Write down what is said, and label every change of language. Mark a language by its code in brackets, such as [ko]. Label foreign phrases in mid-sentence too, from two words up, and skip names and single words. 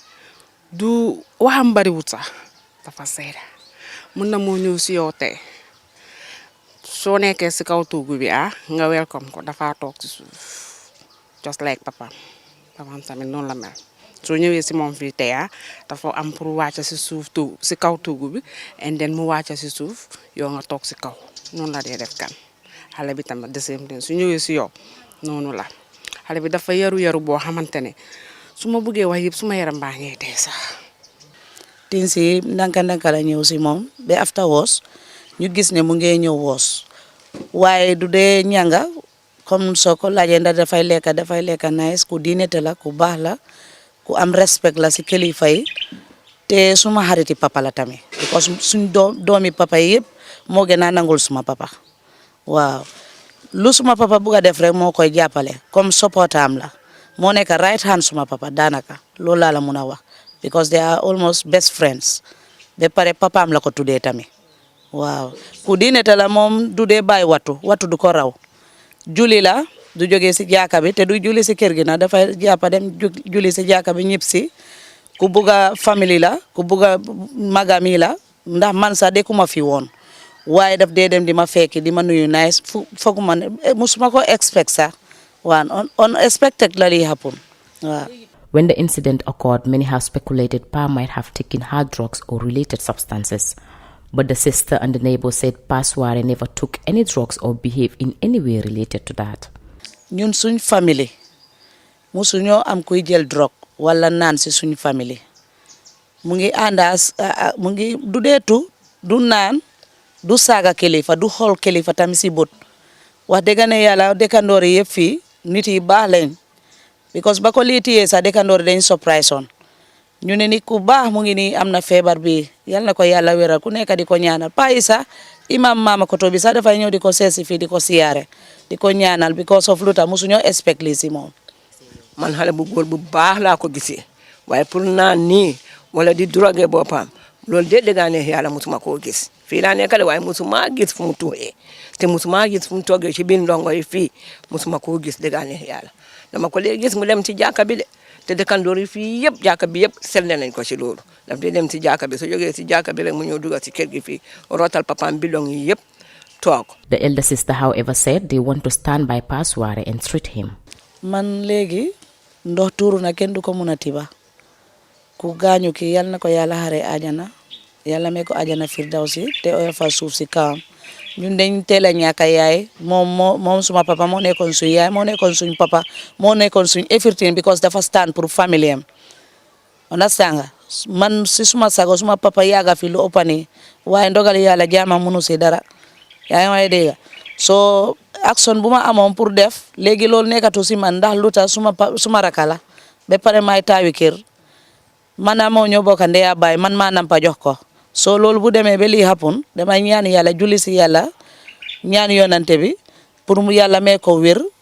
[wo] du waxam bariwut sax dafa seeda mun na moo ñëw si yow tey soo nekkee si kaw tuugu bi nga welcome ko dafa toog si suuf [en] just like [wo] papaam tamit noonu la mel soo ñëwee si moom fii tey dafa am pour wàcc si suuf tuugu si kaw tuugu bi [en] and then [wo] mu wàcc si suuf yow nga toog si kaw noonu la dee def kan xale bi tamit deuxième den su ñëwee si yow noonu la xale bi dafa yaru boo xamante ne su ma bëggee wax yëpp suma yaram baa ngay dee sax. tin si ndanka la ñëw si moom ba afterwards ñu gis ne mu ngi ñëw woos waaye du dee ñanga comme soo ko laajee ndax dafay lekka nice ku diinete la ku baax la ku am respect la si kilifa yi te suma xariti papa la tamit because suñ doomi papa yi yëpp moo gën a nangul suma papa waaw lu suma papa buga def rek moo koy jàppale comme support am la moo nekk [en] right hand [wo] suma papa daanaka loolu laa la mun a wax because [en] they are almost best friends [wo] ba pare papaam la ko tuddee tamit waaw ku diinete la moom du dee bàyyi wattu du ko raw juli la du jógee si jaaka bi te du juli si kër gi na dafay jàppa dem juli si jaaka bi ñëpp si ku bugga famille la ku bugga magami la ndax man sax de ku ma fi woon waaye daf dee dem di ma fekki di ma nuyu nice foog ma ne musuma ko expect sax waaw [en] unexpectedly happen [wo] waaw. [en] When the incident occurred, many have speculated Pa might have taken hard drugs or related substances. But the sister and the neighbor said Pa Suare never took any drugs or behaved in any way related to that. [wo] ñun suñ famille musuñoo am kuy jël drogue wala naan si suñ famille mu ngi àndaas mu ngi du deetu du naan du saaga kilifa du xool kilifa tamit si bët wax dëgg ne yàlla dëkkandoor yi yëpp fii nit yi baax lañ because ba ko lii tiyee sax dëkkandoor dañ surprise on ñu ne nit ku baax mu ngi nii am na feebar bi yal na ko yàlla wéral ku nekk di ko ñaanal Pa Isa imam Mama Koto bi sax dafay ñëw di ko seesi fii di ko siyaare di ko ñaanal [en] because of [wo] lu tax musuñoo expect lii si moom. man xale bu góor bu baax laa ko gisee waaye pour naan nii wala di drogué boppam loolu de dëgg ne yàlla musuma koo gis fii laa nekk de waaye musuma gis fu mu tuuxee te musuma gis fu mu toogee ci biir ndongo yi fii musuma koo gis dëgg ne yàlla dama ko léegi gis mu dem ci jàkka bi de te dëkkandoor yi fii yëpp jàkka bi yëpp seetlu nañ ko ci loolu daf di dem ci jàkka bi su jógee ci jàkka bi rek mu ñëw dugal ci kër gi fii rotal papaam bidong yi yëpp toog. [en] The elder sister, however, said they want to stand by Pa Suare and treat him. [wo] man léegi ndox tuuru na kenn du ko mun a tiba ku gaañu ki yal na ko yàlla xare ajana yàlla may ko ajana firdawsi te oyofa suuf si kawam ñun dañ teel a ñàkk yaay moom suma papa moo nekkoon suñ yaay moo nekkoon suñ papa moo nekkoon suñ everything because dafa stand pour famille am understand nga man si suma sago suma papa yaaga fi lu ëpp nii waaye ndogal yàlla jaama munu si dara yaa ngi may dégg so action bu ma amoon pour def léegi loolu nekkatu si man ndax lu tax suma rakala ba pare may taawi kër man moo ñoo bokk ndeya baay man maa nampa jox ko so loolu bu demee ba lii happen damay ñaan yàlla julli si yàlla ñaan yonante bi pour mu yàlla may ko wér